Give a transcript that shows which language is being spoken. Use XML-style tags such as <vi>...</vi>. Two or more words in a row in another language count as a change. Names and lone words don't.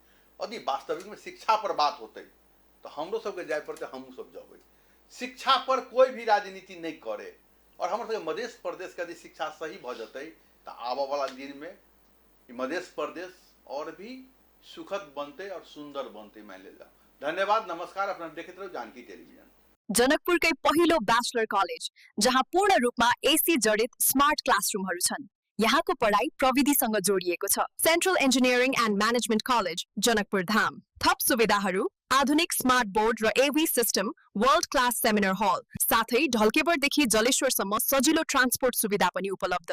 <hi>यदि वास्तविक में शिक्षा पर बात होते तो हमरो सबके जाए पड़ते, हमू सब जब शिक्षा पर कोई भी राजनीति नहीं करे और हमारे मध्य प्रदेश का यदि शिक्षा सही भ जते तो आने वाला दिन में मध्य प्रदेश और भी सुखद बनते और सुंदर बनते। मान ले जाओ। धन्यवाद, नमस्कार। अपना देखते रहो जानकी टेलीविजन।</hi> <ne>जनकपुरकै पहिलो ब्याचलर कलेज जहाँ पूर्ण रूपमा एसी जडित</ne> <en>smart classrooms</en> <ne>छन्। यहाँको पढाइ प्रविधिसँग जोडिएको छ। सेन्ट्रल इन्जिनियरिङ एन्ड म्यानेजमेन्ट कलेज जनकपुर धाम। थप सुविधाहरू आधुनिक</ne> <en>smart board</en> <ne>र</ne> <en>AV system, world class seminar hall,</en> <ne>साथै ढल्केबरदेखि जलेश्वरसम्म सजिलो ट्रान्सपोर्ट सुविधा पनि उपलब्ध।</ne>